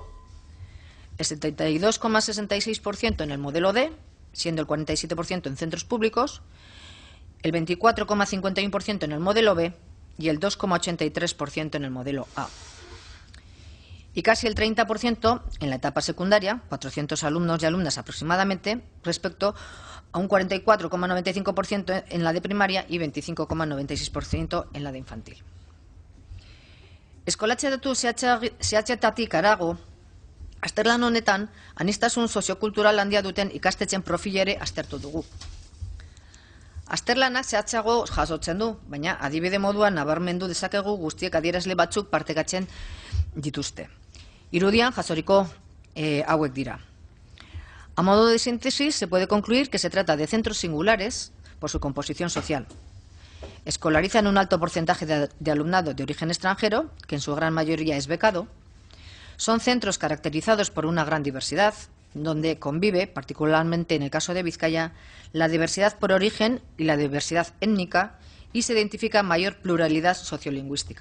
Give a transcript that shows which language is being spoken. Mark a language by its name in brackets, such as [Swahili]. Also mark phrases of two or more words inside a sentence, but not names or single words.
[Spanish] El 72,66% en el modelo D, siendo el 47% en centros públicos, el 24,51% en el modelo B y el 2,83% en el modelo A. Y casi el 30% en la etapa secundaria, 400 alumnos y alumnas aproximadamente, respecto a un 44,95% en la de primaria y 25,96% en la de infantil. [Basque] Eskolatzeatu zehatzetatik harago, azterlan honetan, aniztasun soziokultural handia duten ikastetxen profila ere aztertu dugu. Azterlanak zehatzago jasotzen du, baina adibide moduan nabarmendu dezakegu guztiek adierazle batzuk partekatzen dituzte. Irudian jasoriko hauek dira. [Spanish] A modo de síntesis, se puede concluir que se trata de centros singulares por su composición social. Escolarizan un alto porcentaje de alumnado de origen extranjero, que en su gran mayoría es becado. Son centros caracterizados por una gran diversidad, donde convive, particularmente en el caso de Vizcaya, la diversidad por origen y la diversidad étnica, y se identifica mayor pluralidad sociolingüística.